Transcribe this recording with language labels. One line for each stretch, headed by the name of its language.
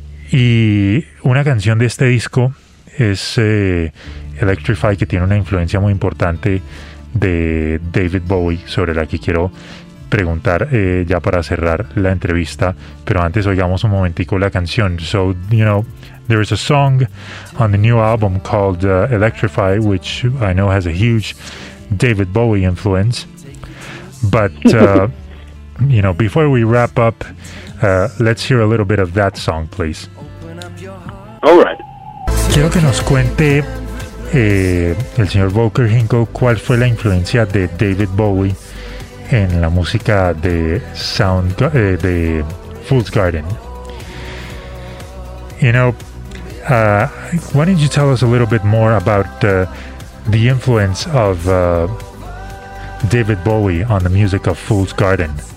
Spanish: Y una canción de este disco es Electrify, que tiene una influencia muy importante de David Bowie, sobre la que quiero preguntar ya para cerrar la entrevista, pero antes oigamos un momentico la canción.
English: So, you know, there is a song on the new album called Electrify, which I know has a huge David Bowie influence, but you know, before we wrap up, let's hear a little bit of that song, please. All right.
Spanish: Quiero que nos cuente el señor Volker Hinkle, ¿cuál fue la influencia de David Bowie en la música de de Fool's Garden?
English: You know, why don't you tell us a little bit more about the influence of David Bowie on the music of Fool's Garden?